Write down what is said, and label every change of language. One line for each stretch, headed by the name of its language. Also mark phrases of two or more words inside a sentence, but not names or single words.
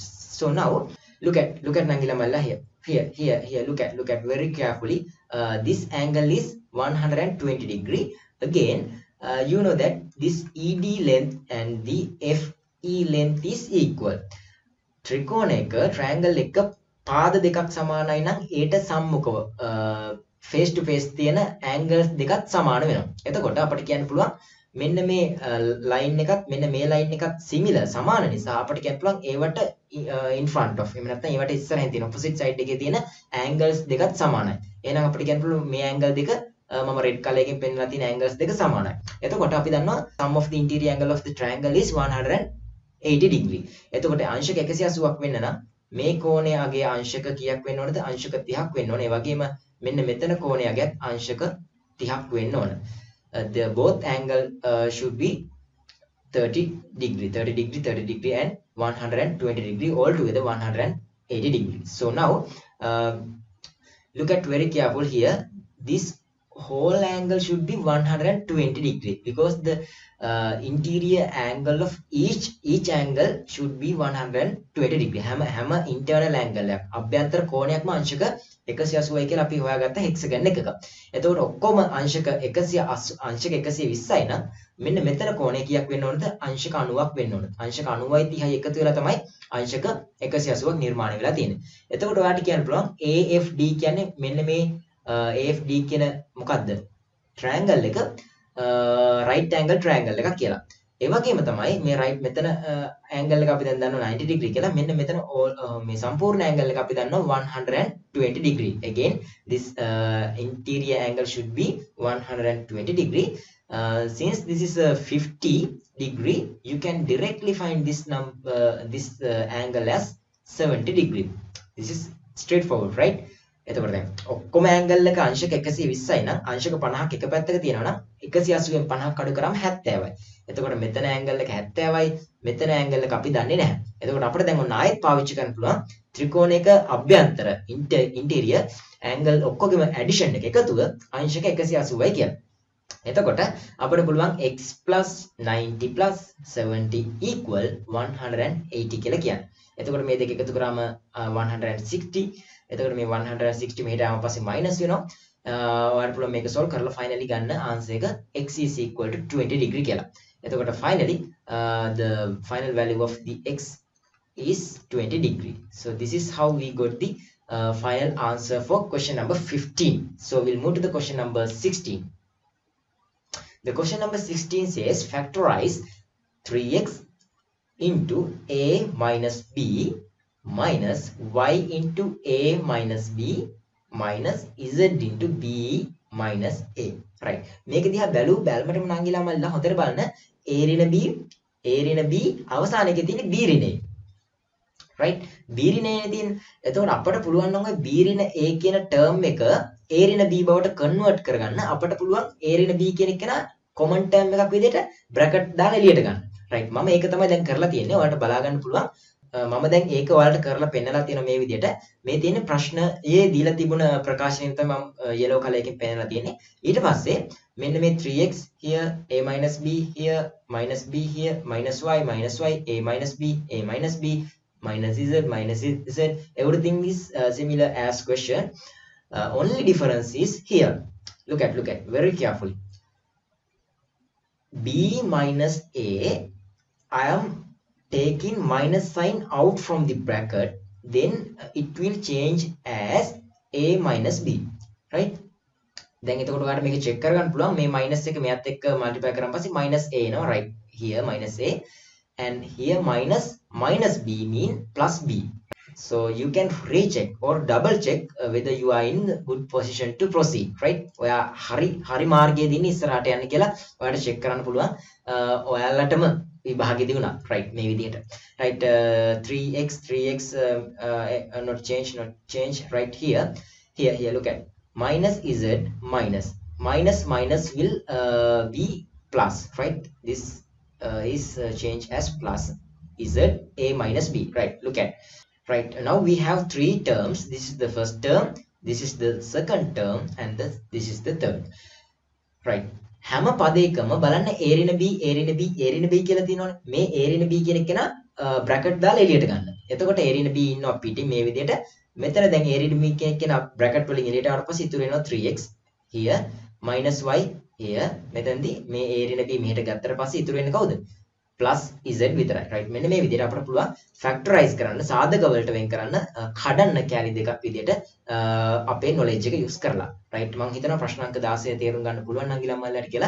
English: So now look at Nangila Malla here. Look at very carefully. This angle is 120 degree. Again, you know that this ED length and the FE length is equal.
Sinhala: triangle එක පාද දෙකක් සමානයි නම් ඒට සම්මුඛව
English: face to face
Sinhala: තියෙන angles දෙකත් සමාන වෙනවා. එතකොට අපිට කියන්න පුළුවන් මෙන්න මේ line එකත් මෙන්න මේ line එකත් similar සමාන නිසා අපිට කියන්න පුළුවන් ඒවට
English: in front of
Sinhala: එහෙම නැත්නම් ඒවට ඉස්සරහින් තියෙන
English: opposite side
Sinhala: එකේ තියෙන angles දෙකත් සමානයි. එහෙනම් අපිට කියන්න පුළුවන් මේ angle දෙක මම
English: red color
Sinhala: එකෙන් පෙන්නලා තියෙන angles දෙක සමානයි. එතකොට අපි දන්නවා
English: sum of the interior angle of the triangle is 180 degree.
Sinhala: එතකොට අංශක 180ක් වෙන්න නම් මේ කෝණයගේ අංශක කීයක් වෙන්න ඕනද? අංශක 30ක් වෙන්න ඕනේ. ඒ වගේම මෙන්න මෙතන කෝණයගේත් අංශක 30ක් වෙන්න ඕන.
English: The both angle should be 30 degree and 120 degree, all together 180 degree. So now look at very careful here. This whole angle should be 120 degree because the interior angle of each angle should be 120 degree.
Sinhala: හැම
English: internal angle
Sinhala: එකක් අභ්‍යන්තර කෝණයක්ම අංශක 180යි කියලා අපි හොයාගත්ත hexagon එකක. එතකොට ඔක්කොම අංශක 120යි නම් මෙන්න මෙතන කෝණය කීයක් වෙන්න ඕනද? අංශක 90ක් වෙන්න ඕනද? අංශක 90යි 30යි එකතු වෙලා තමයි අංශක 180ක් නිර්මාණය වෙලා තියෙන්නේ. එතකොට ඔයාලට කියන්න පුළුවන් AFD කියන්නේ මෙන්න මේ AFD කියන මොකද්ද? triangle එක
English: right angle triangle
Sinhala: එකක් කියලා. ඒ වගේම තමයි මේ right මෙතන angle එක අපි දැන් දන්නවා 90 degree කියලා. මෙන්න මෙතන මේ සම්පූර්ණ angle එක අපි දන්නවා 120 degree.
English: Again this interior angle should be 120 degree. Since this is a 50 degree, you can directly find this angle as 70 degree. This is straightforward, right?
Sinhala: එතකොට දැන් ඔක්කොම ඇන්ගල් එක අංශක 120යි නම් අංශක 50ක් එක පැත්තක තියෙනවා නම් 180ෙන් 50ක් අඩු කරාම 70යි. එතකොට මෙතන ඇන්ගල් එක 70යි, මෙතන ඇන්ගල් එක අපි දන්නේ නැහැ. එතකොට අපිට දැන් ඔන්න ආයෙත් පාවිච්චි කරන්න පුළුවන් ත්‍රිකෝණයක අභ්‍යන්තර
English: interior angle
Sinhala: ඔක්කොගෙම ඇඩිෂන් එක එකතුව අංශක 180යි කියලා. එතකොට අපිට පුළුවන් x + 90 + 70 = 180 කියලා කියන්න. එතකොට මේ දෙක එකතු කරාම 160. එතකොට මේ 160 මෙහෙට ආවම පස්සේ මයිනස් වෙනවා. ඔයාලට පුළුවන් මේක solve කරලා finally ගන්න answer එක x = 20 degree කියලා.
English: එතකොට finally the final value of the x is 20 degree. So this is how we got the final answer for question number 15. So we'll move to the question number 16. The question number 16 says factorize 3x into a minus b minus y into a minus b minus z into b minus a. Right.
Sinhala: මේක දිහා බැලුවටම නංගිලා මල්ලා හොඳට බලන්න a ඍණ b අවසානයේ තියෙන b ඍණේ. right b ඍණේ තියෙන. එතකොට අපට පුළුවන් නම් ඔය b ඍණ a කියන term එක a ඍණ b බවට convert කරගන්න අපට පුළුවන් a ඍණ b කියන එක නා
English: common term
Sinhala: එකක් විදිහට bracket දාලා එළියට ගන්න. right මම ඒක තමයි දැන් කරලා තියෙන්නේ. ඔයාලට බලා ගන්න පුළුවන්. මම දැන් ඒක ඔයාලට කරලා පෙන්නලා තියෙන මේ විදිහට මේ තියෙන ප්‍රශ්නයේ දීලා තිබුණ ප්‍රකාශනයෙන් තමයි මම
English: yellow color
Sinhala: එකෙන් පෙන්නලා තියෙන්නේ. ඊට පස්සේ මෙන්න මේ
English: 3x here a minus b here minus b here minus y a minus b minus z everything is similar as question. Only difference is here. Look at very carefully. b minus a, I am taking minus sign out from the bracket, then it will change as a minus b, right?
Sinhala: දැන් එතකොට ඔයාලට මේක check කරගන්න පුළුවන් මේ minus එක මෙයත් එක්ක multiply කරාම පස්සේ
English: minus a
Sinhala: එනවා, right?
English: Here minus a and here minus b mean plus b. So you can recheck or double check whether you are in good position to proceed, right?
Sinhala: ඔයා හරි මාර්ගයේ දින ඉස්සරහට යන්න කියලා ඔයාලට check කරන්න පුළුවන්. ඔයාලටම විභාගෙදී වුණා, right? මේ විදිහට.
English: right 3x not change right here look at minus z minus will be plus, right? This is changed as plus z a minus b, right? Look at. Right, now we have three terms. This is the first term, this is the second term, and this is the third. Right.
Sinhala: හැම පදයකම බලන්න a ඍණ b කියලා තියෙනවනේ. මේ a ඍණ b කියන එක නා bracket දාලා එළියට ගන්න. එතකොට a ඍණ b ඉන්නවා පිටින් මේ විදිහට. මෙතන දැන් a ඍණ b කියන එක නා bracket වලින් එළියට ආවට පස්සේ ඉතුරු වෙනවා
English: 3x here minus y here.
Sinhala: මෙතනදී මේ a ඍණ b මෙහෙට ගත්තට පස්සේ ඉතුරු වෙන්නේ කවුද?
English: plus z
Sinhala: විතරයි, right? මෙන්න මේ විදිහට අපිට පුළුවන් factorize කරන්න, සාධක වලට වෙන් කරන්න, කඩන්න කැලි දෙකක් විදිහට අපේ knowledge එක use කරලා, right? මම හිතනවා ප්‍රශ්න අංක 16 තේරුම් ගන්න පුළුවන් නම් ගිලම්මල්ලාට කියලා.